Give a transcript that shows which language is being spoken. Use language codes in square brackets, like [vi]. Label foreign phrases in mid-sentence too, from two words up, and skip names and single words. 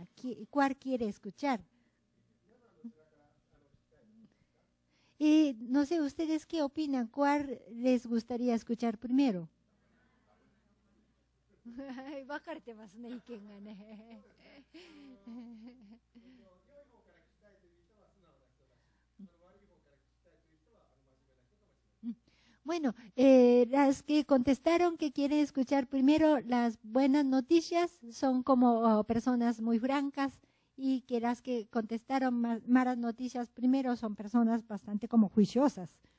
[es] ¿Cuál quiere escuchar? Y no sé, ¿ustedes qué opinan? ¿Cuál les gustaría escuchar primero? [ja] 分かれてますね、意見がね。 [es] Bueno, las que contestaron que quieren escuchar primero las buenas noticias son como personas muy francas y que las que contestaron malas noticias primero son personas bastante como juiciosas.